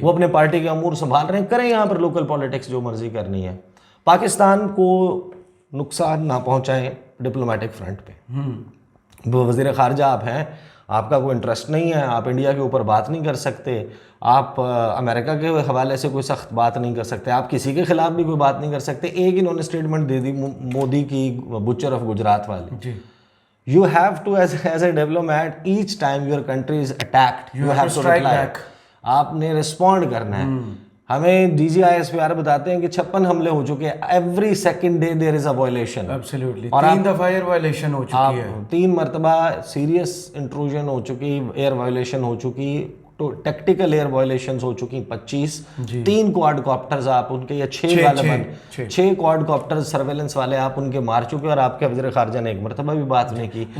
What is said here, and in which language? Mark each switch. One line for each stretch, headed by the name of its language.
Urdu: وہ اپنے پارٹی کے امور سنبھال رہے ہیں، کریں یہاں پر لوکل پالیٹکس جو مرضی کرنی ہے، پاکستان کو نقصان نہ پہنچائیں ڈپلومیٹک فرنٹ پہ. وہ وزیر خارجہ آپ ہیں، آپ کا کوئی انٹرسٹ نہیں ہے، آپ انڈیا کے اوپر بات نہیں کر سکتے، آپ امریکہ کے حوالے سے کوئی سخت بات نہیں کر سکتے، آپ کسی کے خلاف بھی کوئی بات نہیں کر سکتے. ایک انہوں نے اسٹیٹمنٹ دے دی مودی کی، بچر آف گجرات والی.
English: You have to as a diplomat, each time your country is attacked, you have to strike back.
Urdu: آپ نے رسپونڈ کرنا ہے. ہمیں DGISPR بتاتے ہیں کہ 56 حملے ہو چکے ہیں.
English: Every second day there is a violation.
Urdu: Absolutely 3 دفعہ ایئر وائلیشن ہو چکی ہے، 3 مرتبہ سیریس انٹروژن ہو چکی، ایئر وائلیشن ہو چکی، ٹیکٹیکل ایئر وائلیشنز ہو چکی 25. 3 کوارڈ کاپٹرز آپ ان کے، یا 6 غالباً 6 کوارڈ کاپٹرز سرویلنس والے آپ ان کے مار چکے، اور آپ کے وزیر خارجہ نے ایک مرتبہ بھی بات نہیں کی.